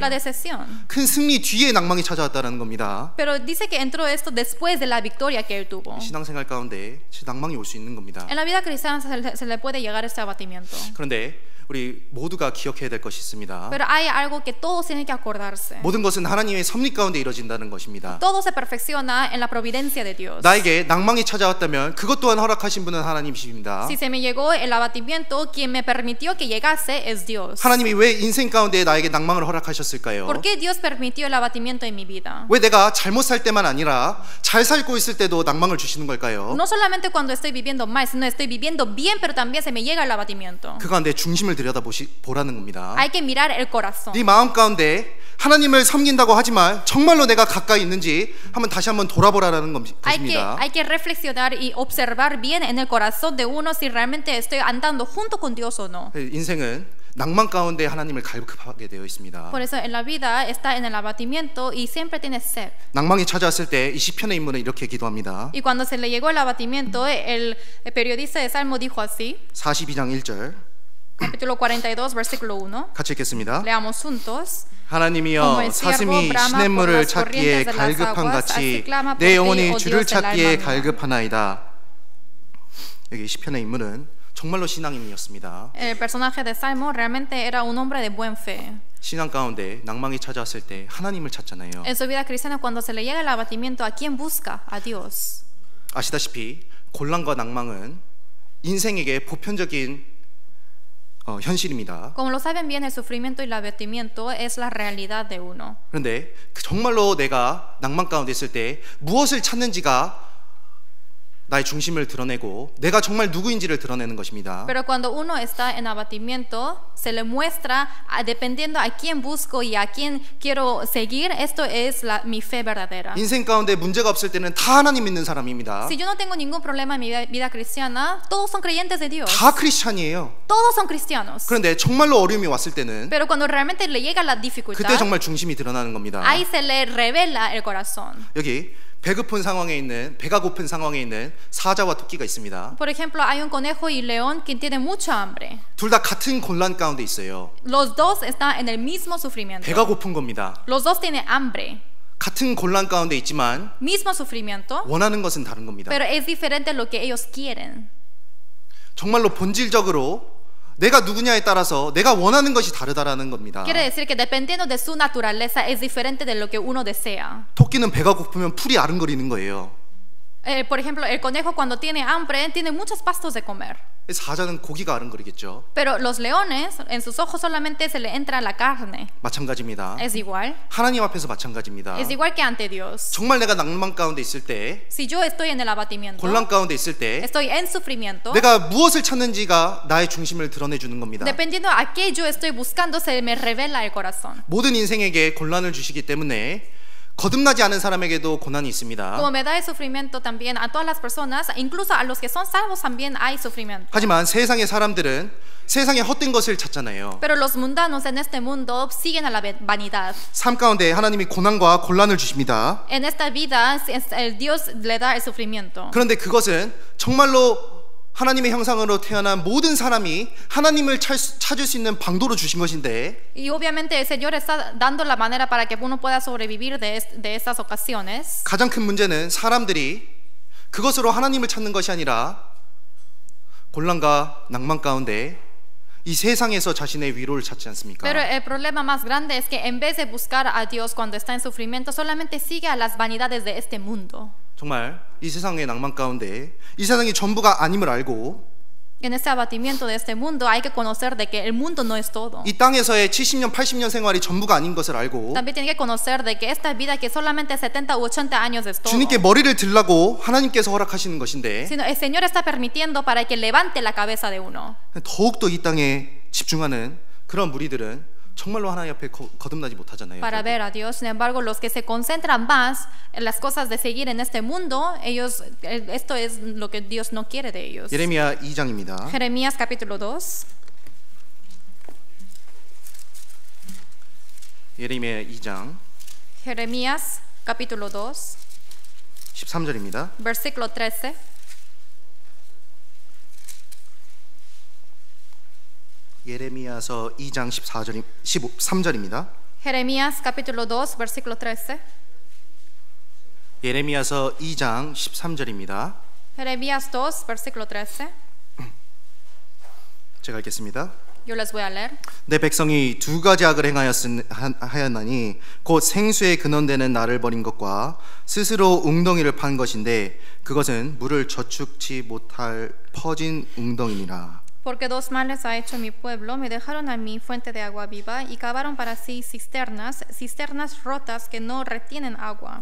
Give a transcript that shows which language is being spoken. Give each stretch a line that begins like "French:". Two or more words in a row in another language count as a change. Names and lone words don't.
Spanish: la decepción.
Korean: 큰 승리 뒤에 낭망이 찾아왔다는 겁니다.
Spanish: Pero dice que entró esto después de la victoria que él tuvo.
Korean: 신앙생활 가운데 낭망이 올 수 있는 겁니다.
Spanish: En la vida cristiana se le puede llegar este abatimiento.
Korean: 그런데 우리 모두가 기억해야 될 것이 있습니다.
Spanish: Pero hay algo que todos tienen que acordarse.
Korean: 모든 것은 하나님의 섭리 가운데 이루어진다는 것입니다.
Spanish: Todo se perfecciona en la providencia de Dios.
Korean: 나에게 낭망이 찾아왔다면 그것 또한 허락하신 분은 하나님이십니다.
Spanish: Si se me llegó el abatimiento, quien me permitió que llegase es Dios.
Korean: 하나님이 왜 인생 가운데 나에게 낭망을 허락하셨을까요?
Spanish: ¿Por qué Dios permitió el abatimiento en mi vida?
Korean: 왜 내가 잘못 살 때만 아니라 잘 살고 있을 때도 낭망을 주시는 걸까요?
Spanish: No solamente cuando estoy viviendo mal, sino estoy viviendo bien, pero también se me llega el abatimiento.
Korean: 그 가운데 중심을 들여다보라는 겁니다.
Spanish: Hay que mirar el corazón.
Korean: 네 마음 가운데 하나님을 섬긴다고 하지만 정말로 내가 가까이 있는지 다시 한번 돌아보라는 것입니다.
Spanish: Hay que reflexionar y observar bien en el corazón de uno si realmente estoy andando junto con Dios o no.
Korean: 인생은 낭만 가운데 하나님을 갈급하게 되어 있습니다.
Spanish: Por eso en la vida está en el abatimiento y siempre tiene sed.
Korean: 낭망이 찾아왔을 때 이 시편의 인물은 이렇게 기도합니다.
Spanish: Y cuando se le llegó el abatimiento, el periodista de Salmo dijo así,
Korean: 42장 1절
Spanish: capítulo 42, versículo 1.
Korean: 같이 읽겠습니다.
Spanish: Leamos juntos.
Korean: 하나님이여 사슴이 시냇물을 찾기에 갈급한 같이 내 영혼이 주를 찾기에 갈급하나이다. 여기 시편의 인물은 정말로 신앙인이었습니다.
Spanish: El personaje de Salmo realmente era un hombre de buen fe.
Korean: 신앙 가운데 낭망이 찾아왔을 때 하나님을 찾잖아요.
Spanish: En su vida cristiana, cuando se le llega el abatimiento, ¿a quién busca? A Dios.
Korean: 아시다시피 곤란과 낭망은 인생에게 보편적인 현실입니다.
Spanish: Como lo saben bien, el sufrimiento y el abatimiento es la realidad de uno.
Korean: 그런데 정말로 내가 낭만 가운데 있을 때 무엇을 찾는지가 나의 중심을 드러내고 내가 정말 누구인지를 드러내는 것입니다.
Spanish: Pero cuando uno está en abatimiento, se le muestra dependiendo a quién busco y a quién quiero seguir. Esto es mi fe verdadera.
Korean: 인생 가운데 문제가 없을 때는 다 하나님 믿는 사람입니다.
Spanish: Si yo no tengo ningún problema en mi vida cristiana, todos son creyentes de Dios.
Korean: 다 크리스찬이에요.
Spanish: Todos son cristianos.
Korean: 그런데 정말로 어려움이 왔을 때는
Spanish: Pero cuando realmente le llega la dificultad,
Korean: 그때 정말 중심이 드러나는 겁니다.
Spanish: ahí se le revela el corazón.
Korean: 여기 배가 고픈 상황에 있는 사자와 토끼가 있습니다.
Spanish: Por ejemplo, hay un conejo y león que tienen mucha hambre.
Korean: 둘 다 같은 곤란 가운데 있어요.
Spanish: Los dos están en el mismo sufrimiento.
Korean: 배가 고픈 겁니다.
Spanish: Los dos tienen hambre.
Korean: 같은 곤란 가운데 있지만
Spanish: Mismo sufrimiento,
Korean: 원하는 것은 다른 겁니다.
Spanish: pero es diferente lo que ellos quieren.
Korean: 정말로 본질적으로 내가 누구냐에 따라서 내가 원하는 것이 다르다라는 겁니다.
Spanish: Quiere decir que dependiendo de su naturaleza es diferente de lo que uno desea.
Korean: 토끼는 배가 고프면 풀이 아른거리는 거예요.
Spanish: Por ejemplo, el conejo cuando tiene hambre tiene muchos pastos de comer.
Korean: 사자는 고기가 아른거리겠죠.
Spanish: Pero los leones, en sus ojos solamente se le entra la carne.
Korean: 마찬가지입니다.
Spanish: Es igual.
Korean: 하나님 앞에서 마찬가지입니다.
Spanish: Es igual que ante Dios.
Korean: 정말 내가 낭만 가운데 있을 때,
Spanish: Si yo estoy en el abatimiento,
Korean: 곤란 가운데 있을 때
Spanish: estoy en sufrimiento,
Korean: 내가 무엇을 찾는지가 나의 중심을 드러내주는 겁니다.
Spanish: dependiendo a qué yo estoy buscando, se me revela el corazón.
Korean: 모든 인생에게 곤란을 주시기 때문에 거듭나지 않은 사람에게도 고난이 있습니다.
Spanish: Como me da el sufrimiento también a todas las personas, incluso a los que son salvos también hay sufrimiento.
Korean: 하지만 세상의 사람들은 세상의 헛된 것을 찾잖아요.
Spanish: Pero los mundanos en este mundo siguen a la vanidad.
Korean: 삶 가운데 하나님이 고난과 곤란을 주십니다.
Spanish: En esta vida, Dios le da el sufrimiento.
Korean: 그런데 그것은 정말로 하나님의 형상으로 태어난 모든 사람이 하나님을 찾을 수 있는 방도로 주신 것인데
Spanish: Y obviamente el Señor está dando la manera para que uno pueda sobrevivir de estas ocasiones.
Korean: 가장 큰 문제는 사람들이 그것으로 하나님을 찾는 것이 아니라 곤란과 낭만 가운데 이 세상에서 자신의 위로를 찾지 않습니까?
Spanish: Pero el problema más grande es que en vez de buscar a Dios cuando está en sufrimiento, solamente sigue a las vanidades de este mundo.
Korean: 정말 이 세상의 낭만 가운데 이 세상이 전부가 아님을 알고
Spanish: En este abatimiento de este mundo hay que conocer de que el mundo no es todo.
Korean: 이 땅에서의 70년, 80년 생활이 전부가 아닌 것을 알고
Spanish: También tiene que conocer de que esta vida que solamente 70 u 80 años es todo.
Korean: 주님께 머리를 들라고 하나님께서 허락하시는 것인데
Spanish: Sino el Señor está permitiendo para que levante la cabeza de uno.
Korean: 더욱더 이 땅에 집중하는 그런 무리들은 정말로 하나님 앞에 거듭나지 못하잖아요.
Spanish: Para ver a Dios. Sin embargo, los que se concentran más en las cosas de seguir en este mundo, esto es lo que Dios no quiere de ellos.
Korean: 예레미야 2장입니다.
Spanish: Jeremías capítulo 2.
Korean: 예레미야 2장
Spanish: Jeremías capítulo 2,
Korean: 13절입니다.
Spanish: versículo 13.
Korean: 예레미야서 2장 13절입니다.
Spanish: Jeremías capítulo 2, versículo 13.
Korean: 예레미야서 2장 13절입니다.
Spanish: Jeremías 2, versículo 13.
Korean: 제가 읽겠습니다.
Spanish: Yo les voy a leer.
Korean: 내 백성이 두 가지 악을 하였나니 곧 생수에 근원되는 나를 버린 것과 스스로 웅덩이를 판 것인데 그것은 물을 저축치 못할 퍼진 웅덩이니라.
Spanish: Porque dos males ha hecho mi pueblo, me dejaron a mí fuente de agua viva y cavaron para sí cisternas rotas que no retienen agua.